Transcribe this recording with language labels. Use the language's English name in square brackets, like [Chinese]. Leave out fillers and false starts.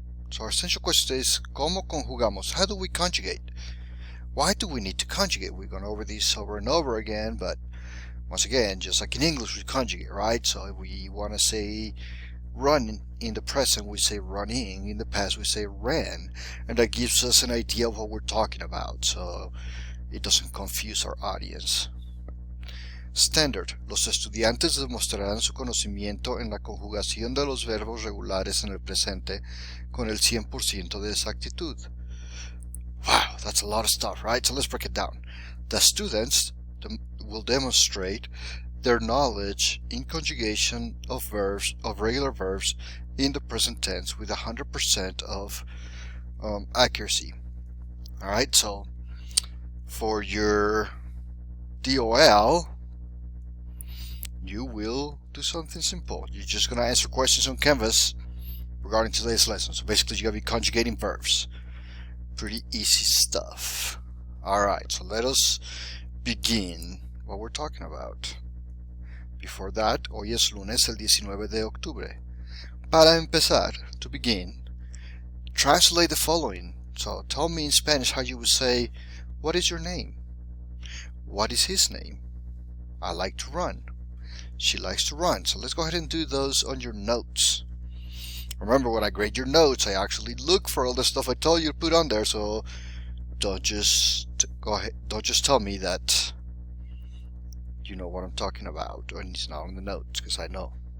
[English] So our essential question is, [Spanish] ¿cómo conjugamos? [English] How do we conjugate? Why do we need to conjugate? We've gone over these over and over again, but once again, just like in English, we conjugate, right? So if we want to say run in the present, we say running. In the past, we say ran. And that gives us an idea of what we're talking about, so it doesn't confuse our audience. Standard. [Spanish] Los estudiantes demostrarán su conocimiento en la conjugación de los verbos regulares en el presente con el 100% de exactitud. [English] Wow, that's a lot of stuff, right? So let's break it down. The students will demonstrate their knowledge in conjugation of verbs, of regular verbs in the present tense with 100% of accuracy. All right, so for your DOL, you will do something simple. You're just going to answer questions on Canvas regarding today's lesson. So basically, you're going to be conjugating verbs. Pretty easy stuff. Alright, so let us begin what we're talking about. Before that, [Spanish] hoy es lunes el 19 de octubre. Para empezar, [English] to begin, translate the following. So tell me in Spanish how you would say, what is your name? What is his name? I like to run. She likes to run. So let's go ahead and do those on your notes. Remember, when I grade your notes, I actually look for all the stuff I tell you to put on there, so don't just go ahead, don't just tell me that you know what I'm talking about and it's not on the notes, because I know.